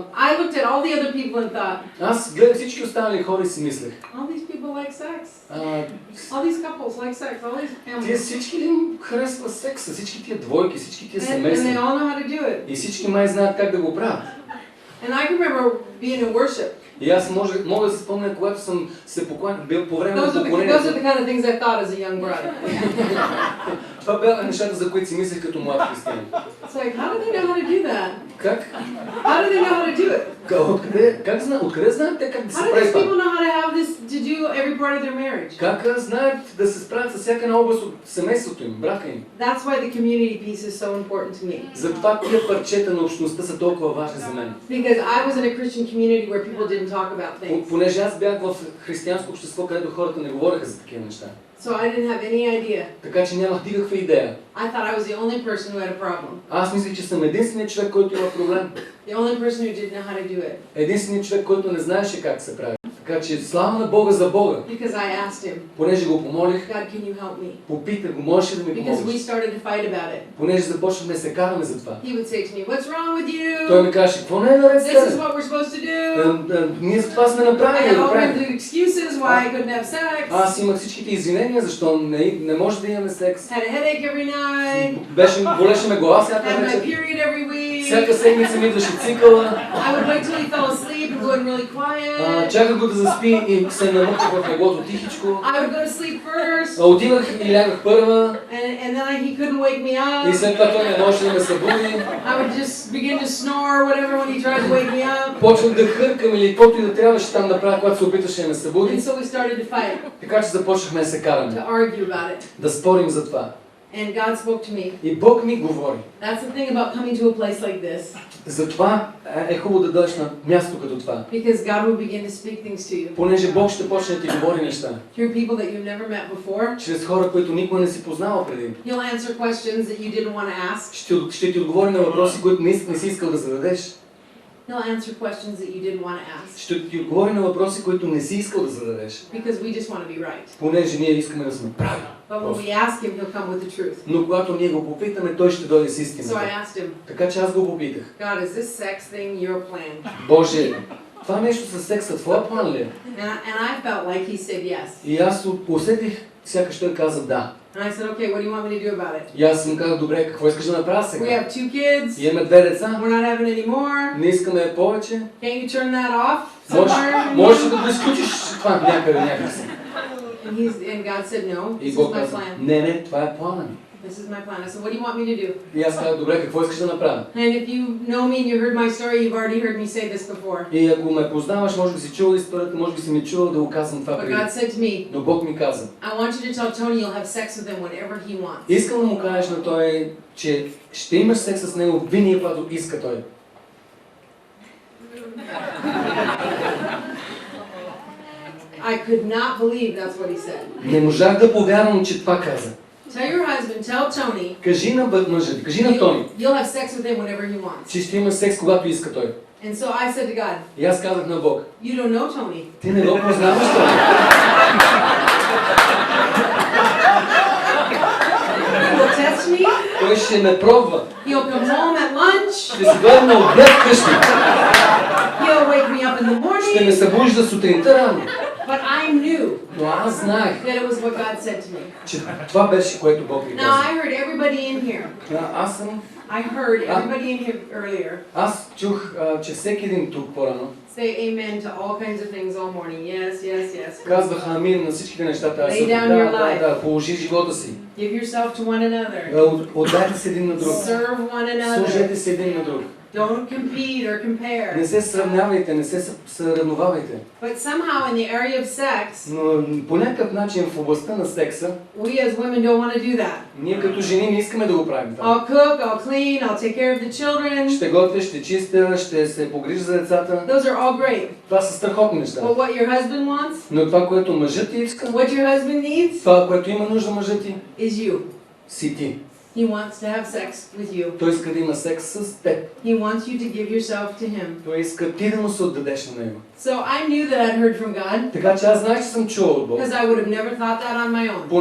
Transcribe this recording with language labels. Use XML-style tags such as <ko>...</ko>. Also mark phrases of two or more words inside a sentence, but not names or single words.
<en>I looked at all the other people and thought,</en> <bg>Аз гледах всички останали хора и си мислех.</bg> <en>all these people like sex.</en> <bg>А,</bg> <en>All these couples like sex. All these</en> <bg>тия</bg> <en>families.</en> <bg>всички ли им харесва секса? Всички тия двойки, всички тия</bg> <en>And they</en> <bg>семейства.</bg> <en>all know how to do it.</en> <bg>И всички май знаят как да го правят.</bg> <en>And I can remember being in worship.</en> <bg>И аз мога да се спомня, когато съм се бил по време на</bg> <en>Those are the</en> <bg>поклонението.</bg> <en>kind of things I thought as a young bride.</en> <bg>Това бяха нещата, за които си мислех като млад християнин.</bg> <en>It's like, how do they know how to do that?</en> <bg>Как?</bg> <en>How do they know how to do it?</en> <bg>Откъде знаят те как да</bg> <en>How</en> <bg>се</bg> <en>do</en> <bg>прави</bg> <en>these</en> <bg>това?</bg> <en>people know how to have this, to do every part of their marriage?</en> <bg>Как знаят да се справят с всяка една област от семейството им, брака им?</bg> <en>That's why the community piece is so important to me.</en> <bg>Затова тия парчета на общността са толкова важни за мен.</bg> <en>Because I was in a Christian community where people didn't talk about things.</en> <bg>Понеже аз бях в християнско общество, където хората не говореха за такива неща.</bg> <en>So I didn't have any idea.</en> <bg>Така че нямах никаква идея.</bg> <en>I thought I was the only person who had a problem.</en> <bg>Аз мислех, че съм единственият човек, който има проблем.</bg> <en>The only person who didn't know how to do it.</en> <bg>Единственият човек, който не знаеше как се прави. Така че слава на Бога за Бога.</bg> <en>Because I asked him,</en> <bg>Понеже го помолих,</bg> <en>God, can you help me?</en> <bg>попитах го, можеш ли да ми</bg> <en>Because we</en> <bg>помогнеш?</bg> <en>started to fight about it.</en> <bg>Понеже започнахме да се караме за това.</bg> <en>He would say to me, what's wrong with</en> <bg>Той</bg> <en>you?</en> <bg>ми каже, какво не е наред с</bg> <en>This is</en> <bg>тебе?</bg> <en>what we're supposed to do.</en> <bg>Ние за това сме</bg> <en>I</en> <bg>направили</bg> <en>had</en> <bg>да го</bg> <en>all kinds</en> <bg>правим.</bg> <en>of excuses why I couldn't have sex.</en> <bg>Аз имах всичките извинения, защо не може да имаме секс.</bg> <en>Had a headache every night.</en> <bg>Болеше ме глава всяка</bg> <en>Had my</en> <bg>вечер.</bg> <en>period every week.</en> <bg>Всяка седмица ми идваше цикъла.</bg> <en>I would wait till he fell asleep and go in really quiet.</en> <bg>Чаках го да заспи и се намъкнах в леглото тихичко.</bg> <en>I would go to sleep first.</en> <bg>Отивах и лягах първа.</bg> <en>And then he couldn't wake me up.</en> <bg>И след това той не можеше да ме събуди.</bg> <en>I would just begin to snore or whatever when he tried to wake me up.</en> <bg>Почнах да хъркам или каквото и да трябваше там да правя, когато се опиташе да ме</bg> <en>And</en> <bg>събуди.</bg> <en>so we started to fight,</en> <bg>Така че започнахме да се караме,</bg> <en>to argue about it.</en> <bg>да спорим за това.</bg> <en>And God spoke to me.</en> <bg>И Бог ми говори.</bg> <en>That's the thing about coming to a place like this.</en> <bg>Затова е хубаво да дойдеш на място като това.</bg> <en>Because God will begin to speak things to you.</en> <bg>Понеже Бог ще почне да ти говори неща.</bg> <en>Through people that you've never met before.</en> <bg>Чрез хора, които никога не си познавал преди.</bg> <en>He'll answer questions that you didn't want to ask.</en> <bg>Ще ти отговори на въпроси, които не си искал да зададеш.</bg> <en>He'll answer questions that you didn't want to ask.</en> <bg>Ще ти отговори на въпроси, които не си искал да зададеш.</bg> <en>Because we just want to be right.</en> <bg>Понеже ние искаме да сме прави.</bg> <en>But when we ask him, he'll come with the truth.</en> <bg>Но когато ние го попитаме, той ще дойде с</bg> <en>So</en> <bg>истината.</bg> <en>I asked him,</en> <bg>Така че аз го попитах.</bg> <en>God, is this sex thing your plan?</en> <bg>Боже, това нещо със секса, твоя план ли е?</bg> <en>And I felt like he said yes.</en> <bg>И аз усетих, сякаш той каза да.</bg> <en>And I said, okay, what do you want me to do about it?</en> <bg>И аз съм казал, добре, какво искаш да направя</bg> <en>We</en> <bg>сега?</bg> <en>have 2 kids.</en> <bg>Имаме 2 деца,</bg> <en>We're not having any more.</en> <bg>не искаме повече.</bg> <en>Can't you turn that off</en> <bg>Можеш</bg> <en>somewhere?</en> <bg>ли да го изключиш това някъде някакси?</bg> <en>And God said, no,</en> <bg>И</bg> <en>this is</en> <bg>Бог</bg> <en>my</en> <bg>каза,</bg> <en>plan.</en> <bg>не, това е плана ми.</bg> <en>This is my plan. I said, what do you want me to do?</en> <bg>И аз казах, добре, какво искаш да направя?</bg> <en>And if you know me and you heard my story, you've already heard me say this before.</en> <bg>И ако ме познаваш, може би си чувал историята, може би си ми чувал да го казвам това</bg> <en>But</en> <bg>преди.</bg> <en>God said to me,</en> <bg>Но Бог ми каза,</bg> <en>I want you to tell Tony you'll have sex with him whenever he wants.</en> <bg>искам да му кажеш на той, че ще имаш секс с него винаги, когато иска той.</bg> <en>I could not believe that's what he said.</en> <bg>Не можах да повярвам, че това каза.</bg> <en>Tell your husband, tell Tony,</en> <bg>Кажи на мъжа ти, кажи на Тони,</bg> <en>you'll have sex with him whenever he wants.</en> <bg>че ще имаш секс, когато иска той.</bg> <en>And so I said to God,</en> <bg>И аз казах на Бог,</bg> <en>you don't know Tony.</en> <bg>ти не го познаваш Тони.</bg> <en>He will test me.</en> <bg>Той ще ме пробва.</bg> <en>He'll come home at lunch.</en> <bg>Ще си дойде на обяд вкъщи.</bg> <en>He'll wake me up in the</en> <bg>Ще ме</bg> <en>morning.</en> <bg>събужда сутринта рано.</bg> <en>But I knew</en> <bg>Но аз знаех,</bg> <en>that it was what God said to me.</en> <bg>че това беше, което Бог ми</bg> <en>Now</en> <bg>каза.</bg> <en>I heard everybody in here. I heard everybody in here earlier</en> <bg>Аз чух, че всеки един тук по-рано</bg> <en>say amen to all kinds of things all morning. Yes, yes, yes.</en> <bg>казваха амин на всичките неща тази</bg> <en>Lay</en> <bg>сутрин.</bg> <en>down your</en> <bg>Да,</bg> <en>life.</en> <bg>да, положи живота си.</bg> <en>Give yourself to one another.</en> <bg>Отдайте се един на друг.</bg> <en>Serve one another.</en> <bg>Служете се един на друг.</bg> <en>Don't compete or</en> <bg>Не</bg> <en>compare.</en> <bg>се сравнявайте, не се съревновавайте.</bg> <en>But somehow in the area of sex,</en> <bg>Но по някакъв начин в областта на секса,</bg> <en>we as women don't want to do that.</en> <bg>ние като жени не искаме да го правим това.</bg> <en>I'll cook, I'll clean, I'll take care of the children.</en> <bg>Ще готвя, ще чистя, ще се погрижа за децата.</bg> <en>Those are all great.</en> <bg>Това са страхотни неща.</bg> <en>But what your husband wants,</en> <bg>Но това, което мъжът ти иска,</bg> <en>what your husband needs,</en> <bg>това, което има нужда мъжът ти,</bg> <en>is you.</en> <bg>си ти.</bg> <en>He wants to have sex with you.</en> <bg>Той иска да има секс с теб.</bg> <en>He wants you to give yourself to him.</en> <bg>Той иска ти да му се отдадеш на него.</bg> <en>So I knew that I'd heard from God,</en> <bg>Така че аз знаех, че съм чувал от Бог.</bg> <en>because I would have never thought that on my own.</en>